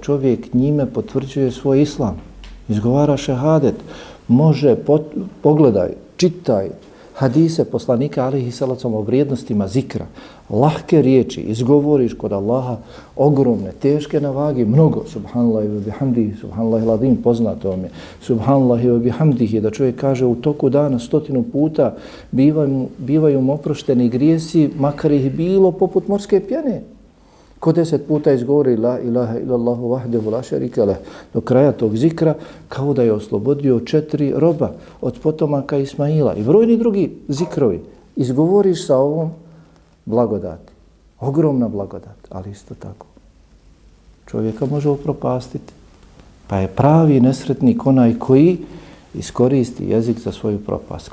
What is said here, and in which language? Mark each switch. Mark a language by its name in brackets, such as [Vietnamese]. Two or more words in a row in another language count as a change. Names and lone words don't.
[Bosnian] Čovjek njime potvrđuje svoj islam, izgovara šehadet, može, pogledaj, čitaj hadise poslanika [Arabic] عليه الصلاة [Bosnian] o vrijednostima zikra, lahke riječi, izgovoriš kod Allaha ogromne, teške na vagi, mnogo, [Arabic] سبحان الله وبحمده، سبحان الله العظيم, [Bosnian] poznato vam je, [Arabic] سبحان الله وبحمده, [Bosnian] da čovjek kaže u toku dana 100 puta bivaju mu oprošteni grijesi, makar ih bilo poput morske pjene. Ko 10 puta izgovori [Arabic] لا إله إلا الله وحده لا شريك له [Bosnian] do kraja tog zikra, kao da je oslobodio 4 roba od potomaka Ismaila i brojni drugi zikrovi. Izgovoriš sa ovom blagodati. Ogromna blagodat, ali isto tako. Čovjeka može upropastiti. Pa je pravi nesretnik onaj koji iskoristi jezik za svoju propast.